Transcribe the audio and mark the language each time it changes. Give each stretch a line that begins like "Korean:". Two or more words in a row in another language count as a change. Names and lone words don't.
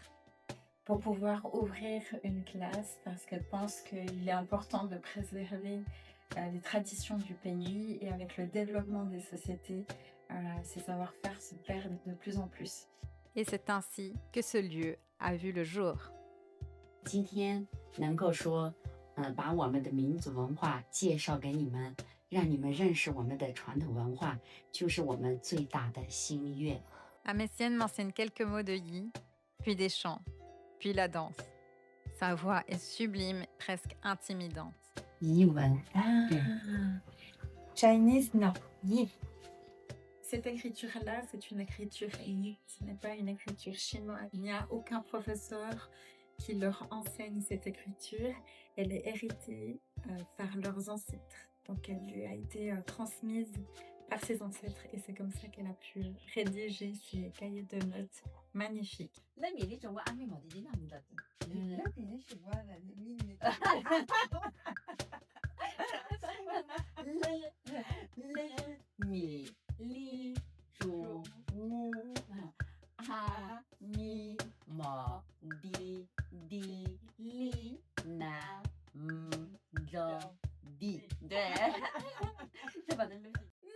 French: Pour pouvoir ouvrir une classe, parce qu'elle pense qu'il est important de préserver les traditions du pays et avec le développement des sociétés, ces savoir-faire se perdent de plus en plus. Et c'est ainsi que ce lieu a vu le jour.
Chinese: 今天能够说，把我们的民族文化介绍给你们，让你们认识我们的传统文化，就是我们最大的心愿。
French: Amécienne m'enseigne quelques mots de yi, puis des chants, puis la danse. Sa voix est sublime, presque intimidante.
Chinese: 彝文，对。
French: Chinese, non. Yi. Cette écriture-là, c'est une écriture yi. Ce n'est pas une écriture chinoise. Il n'y a aucun professeur qui leur enseigne cette écriture. Elle est héritée par leurs ancêtres. Donc elle lui a été transmise par ses ancêtres et c'est comme ça qu'elle a pu rédiger ces cahiers de notes magnifiques. 咪哩如木啊咪么滴滴哩那着地，
Chinese: 对，再把它录进。